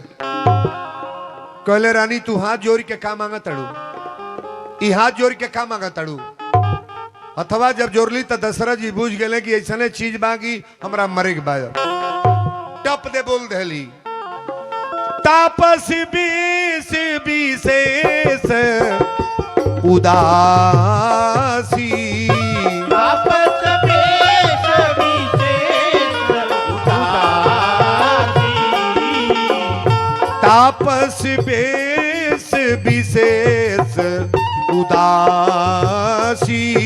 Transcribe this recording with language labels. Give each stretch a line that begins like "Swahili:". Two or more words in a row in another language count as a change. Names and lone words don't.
Bhojpuri: कहले रानी तू हाथ जोड़ के का मांगा तड़ू? ई हाथ जोड़ के का मांगा तड़ू? अथवा जब जोड़ ली तो दशरथ जी बुझ गए कि ऐसा चीज बागी हमरा मरे के बाद। टप दे बोल दहली।
Awadhi: तापस बीस विशेष उदासी। तापस बेश विशेष उदासी। तापस बेश विशेष उदासी।